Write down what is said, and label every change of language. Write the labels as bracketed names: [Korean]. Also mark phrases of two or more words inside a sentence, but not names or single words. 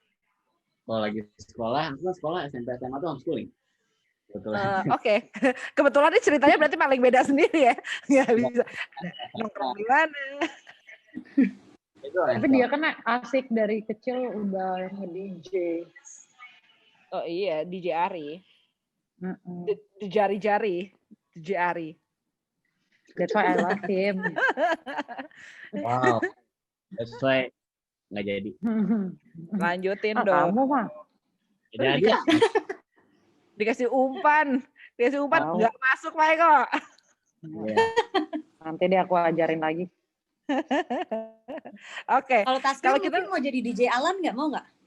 [Indonesian] Kalau lagi sekolah SMP SMA tuh homeschooling. Oke. Kebetulan ini ceritanya berarti paling beda sendiri ya. Nggak bisa nongkrong di mana. Tapi dia kan asik dari kecil udah nge-DJ. Oh iya, DJ Ari. Di jari-jari. DJ Ari. [English] That's why I love him. Wow. That's why [Indonesian] nggak jadi. Lanjutin dong. Kamu mah. Jadi Dikasih umpan nggak masuk Pak Eko. Yeah. Nanti deh aku ajarin lagi. Oke. Kalau kita mau jadi DJ Alan nggak, mau nggak?